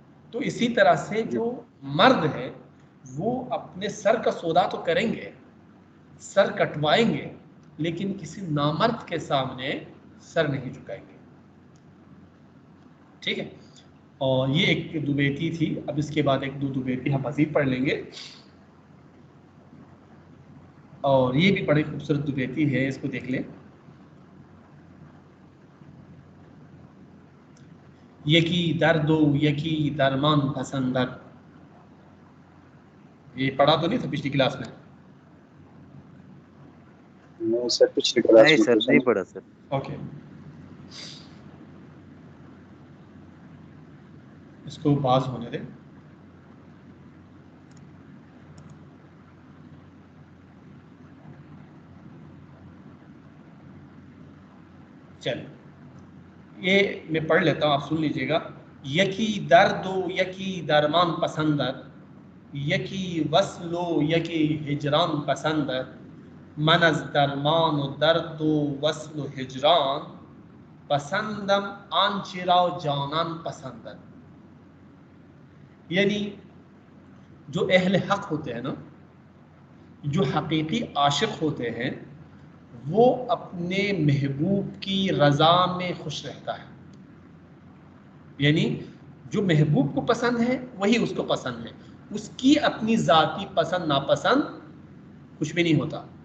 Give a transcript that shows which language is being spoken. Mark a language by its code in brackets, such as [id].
[ur] تو اسی طرح سے جو مرد ہے وہ اپنے سر کا سودا تو کریں گے، سر کٹوائیں گے، لیکن کسی نامرد کے سامنے سر نہیں جھکائیں گے. ٹھیک ہے. اور یہ ایک دو بیتی تھی. اب اس کے بعد ایک دو بیتی ہم مزید پڑھ لیں گے، اور یہ بھی بڑی خوبصورت دو بیتی ہے، اس کو دیکھ لیں. [fa] یکی درد و یکی درمان پسندد. [ur] یہ پڑھا تو نہیں تھا پچھلی کلاس میں؟ نہیں سر، پچھلی کلاس نہیں میں سر، نہیں پڑھا سر. اوکے. اس کو باز ہونے دیں. چل یہ میں پڑھ لیتا ہوں، آپ سن لیجئے گا. [fa] یکی درد و یکی درمان پسندد، یکی وصل و یکی ہجران پسندد. من از درمان و درد و وصل و ہجران، پسندم آنچرا جانان پسندد. [ur] یعنی جو اہل حق ہوتے ہیں نا، جو حقیقی عاشق ہوتے ہیں، وہ اپنے محبوب کی رضا میں خوش رہتا ہے. یعنی جو محبوب کو پسند ہے وہی اس کو پسند ہے، اس کی اپنی ذاتی پسند ناپسند کچھ بھی نہیں ہوتا.